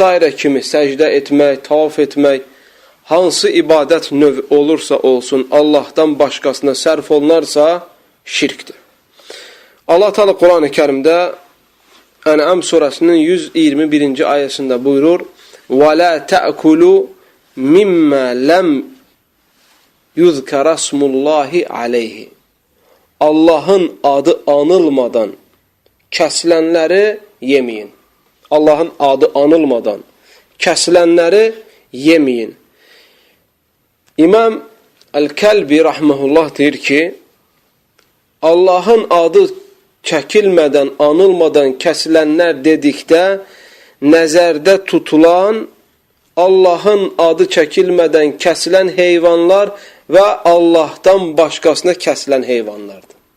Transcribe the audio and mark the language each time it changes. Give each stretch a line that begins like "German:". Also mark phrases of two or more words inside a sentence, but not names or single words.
Azerbaijani: kimi səcdə etmək, tavaf etmək, hansı ibadət növ olursa olsun, Allahdan başqasına sərf olunarsa şirkdir. Allah Teala Quran-ı Kerimdə Ən'am surəsinin 121-ci ayəsində buyurur:
Arabic: وَلَا تَأْكُلُوا مِمَّا لَمْ يُذْكَرَ اسْمُ اللّٰهِ عَلَيْهِ
Azerbaijani: Allahın adı anılmadan kəsilənləri yeməyin. Allahın adı anılmadan kəsilənləri yeməyin. İmam Əl-Kəlbi rahmehullah deyir ki, Allahın adı çəkilmədən, anılmadan kəsilənlər dedikdə nəzərdə tutulan Allahın adı çəkilmədən kəsilən heyvanlar və Allahdan başqasına kəsilən heyvanlardır.